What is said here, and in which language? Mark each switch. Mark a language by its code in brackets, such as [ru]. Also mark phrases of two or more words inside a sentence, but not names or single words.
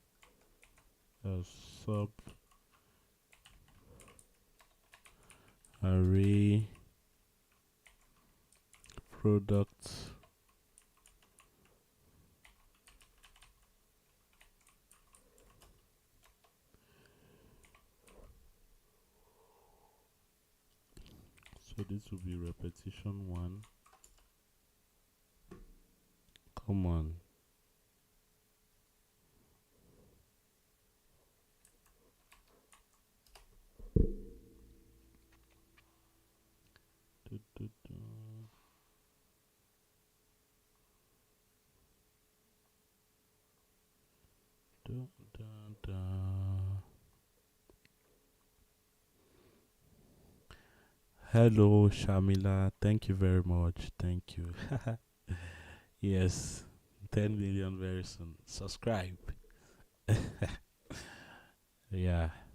[en] sub array product so this will be repetition 1. Come on. Du, du, du. Du, da, da. Hello Shamila, thank you very much. Thank you. Yes, 10 million very soon. Subscribe. Yeah.